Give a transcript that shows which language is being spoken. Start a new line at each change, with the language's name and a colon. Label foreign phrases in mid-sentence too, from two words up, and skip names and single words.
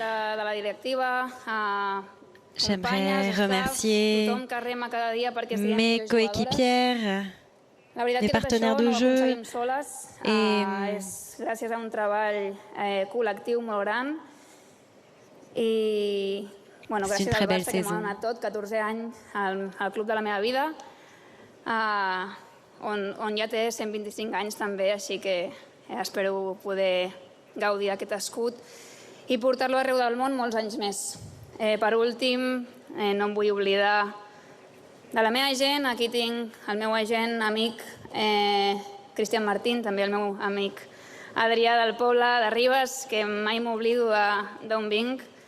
French: J'aimerais remercier mes coéquipières, mes partenaires de jeu et c'est une très belle saison.
Catalan: On ja té 125 anys també, així que espero poder gaudir d'aquest escut i portar-lo arreu del món molts anys més. Per últim, no em vull oblidar de la meva gent. Aquí tinc el meu agent, amic Cristian Martín, també el meu amic Adrià del Poble de Ribes, que mai m'oblido d'on vinc.